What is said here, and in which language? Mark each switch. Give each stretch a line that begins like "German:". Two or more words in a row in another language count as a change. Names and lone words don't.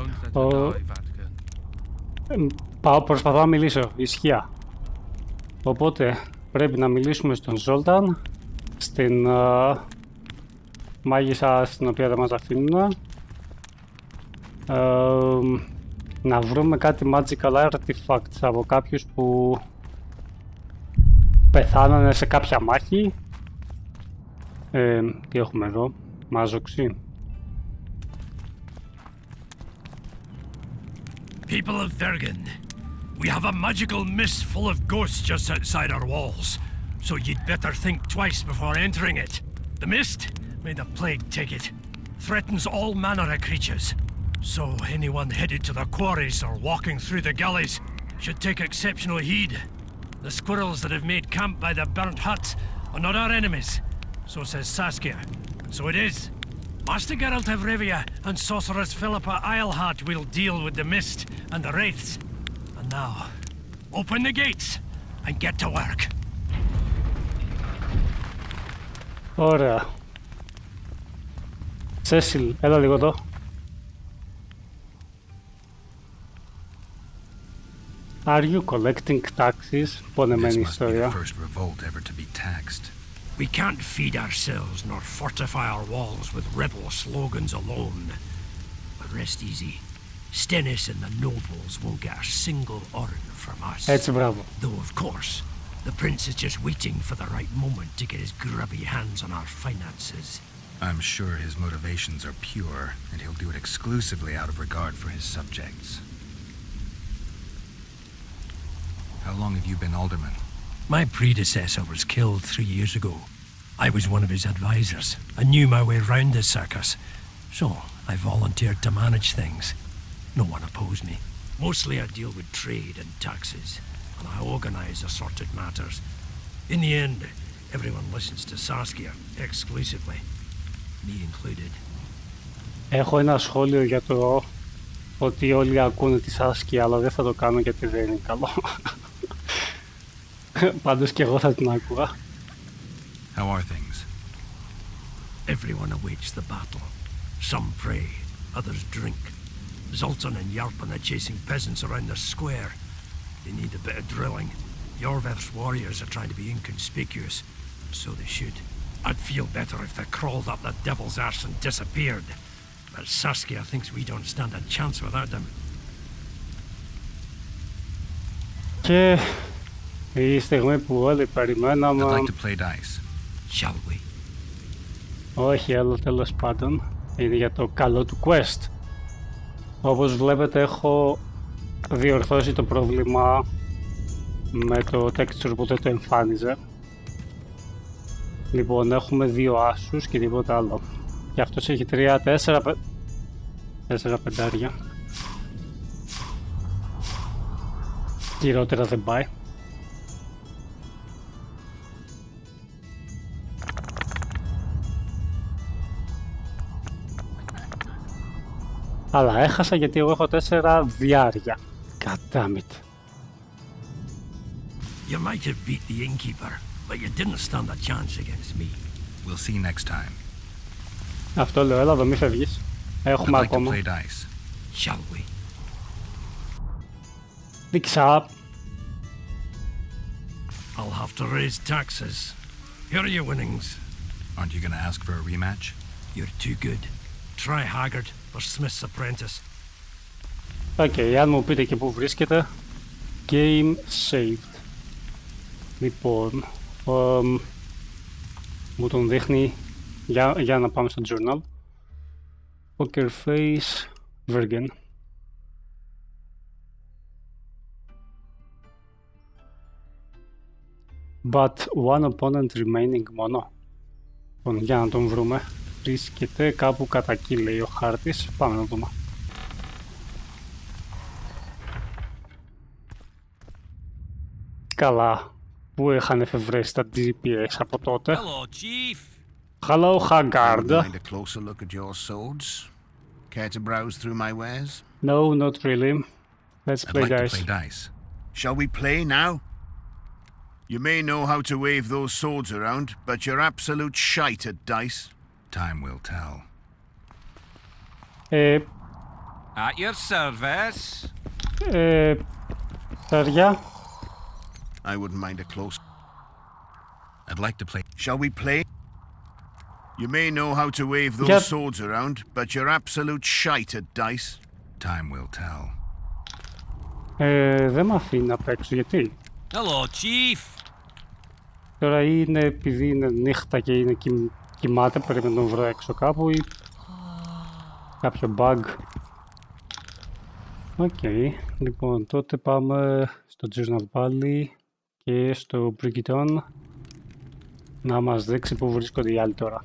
Greek: Προσπαθώ να μιλήσω, ισχύα. Οπότε πρέπει να μιλήσουμε στον Ζόλταν, στην μάγισσα στην οποία δεν μας αφήνουν, να βρούμε κάτι
English: magical artifacts
Greek: από κάποιους που πεθάνανε σε κάποια μάχη. Τι έχουμε εδώ, μάζοξη.
English: People of Vergen, we have a magical mist full of ghosts just outside our walls, so you'd better think twice before entering it. The mist, may the plague take it, threatens all manner of creatures, so anyone headed to the quarries or walking through the gullies should take exceptional heed. The squirrels that have made camp by the burnt huts are not our enemies, so says Saskia, and so it is. Master Geralt of Rivia and Sorceress Philippa Eilhart will deal with the mist and the wraiths. And now, open the gates and get to work.
Greek: Ωραία. Cecil, έλα λίγο εδώ.
English: Are you collecting taxes?
Greek: Πονεμένη ιστορία.
English: We can't feed ourselves nor fortify our walls with rebel slogans alone. But rest easy. Stennis and the nobles won't get a single oren from us.
Greek: Έτσι, μπράβο.
English: Though, of course, the prince is just waiting for the right moment to get his grubby hands on our finances. I'm sure his motivations are pure, and he'll do it exclusively out of regard for his subjects. How long have you been alderman? My predecessor was killed 3 years ago. I was one of his advisors. I knew my way round the circus, so I volunteered to manage things. No one opposed me. Mostly I deal with trade and taxes, and I organize assorted matters. In the end, everyone listens to Saskia exclusively, me included.
Greek: Έχω ένα σχόλιο για το ότι όλοι ακούνε τη Saskia, αλλά δεν θα το κάνω γιατί δεν είναι καλό. Πάντως και εγώ θα την άκουγα.
English: How are things? Everyone awaits the battle. Some pray, others drink. Zoltan and Yarpen are chasing peasants around the square. They need a bit of drilling. Jorveth's warriors are trying to be inconspicuous, so they should. I'd feel better if they crawled up the devil's arse and disappeared. But Saskia thinks we don't stand a chance without them.
Greek: Και η στιγμή που όλοι περιμέναμε...
English: I'd like to play dice. Shall we?
Greek: Όχι, αλλά τέλος πάντων είναι για το καλό του quest. Όπως βλέπετε έχω διορθώσει το πρόβλημα με το texture που δεν το εμφάνιζε. Λοιπόν, έχουμε 2 άσους και τίποτα άλλο. Και αυτός έχει 4 πεντάρια. Χειρότερα δεν πάει. Αλλά έχασα γιατί εγώ έχω 4 διάρια.
English: God damn it. You might have beat the innkeeper, but you didn't stand a chance against me. We'll see next time.
Greek: Αυτό λέω, έλα εδώ, μη φεύγεις. Έχουμε
English: I'd like
Greek: ακόμα.
English: to play dice. Shall we?
Greek: Δείξα.
English: I'll have to raise taxes. Here are your winnings. Aren't you gonna ask for a rematch? You're too good. Try Haggard or Smith's Apprentice.
Greek: Okay, αν μου πείτε και πού βρίσκεται.
English: Game saved.
Greek: Λοιπόν, μου τον δείχνει για να πάμε στο journal.
English: Poker face, Vergen. But one opponent remaining μόνο.
Greek: Λοιπόν, για να τον βρούμε. Βρίσκεται κάπου κατά εκεί, λέει ο χάρτης. Πάμε να δούμε. Καλά, που είχαν εφευρέσει τα GPS από τότε.
English: Hello, Chief. Hello, Haggard. Mind a closer look at your swords? Care to browse through my wares? No, not really. Let's play I'd like dice. to play dice. Shall we play now? You may know how to wave those swords around, but you're absolute shite at dice. Time will tell. At your service.
Greek: Παιδιά.
English: I wouldn't mind a close. I'd like to play. Shall we play? You may know how to wave those Yep. swords around, but you're absolute shite at dice. Time will tell.
Greek: Δεν με αφήνει να παίξω, γιατί?
English: Hello, Chief.
Greek: Τώρα είναι επειδή είναι νύχτα και είναι κοιμάται, πρέπει να τον βρω έξω κάπου ή κάποιο bug. Οκ, λοιπόν τότε πάμε στο Journal Valley και στο Brigiton να μας δείξει που βρίσκονται οι άλλοι τώρα.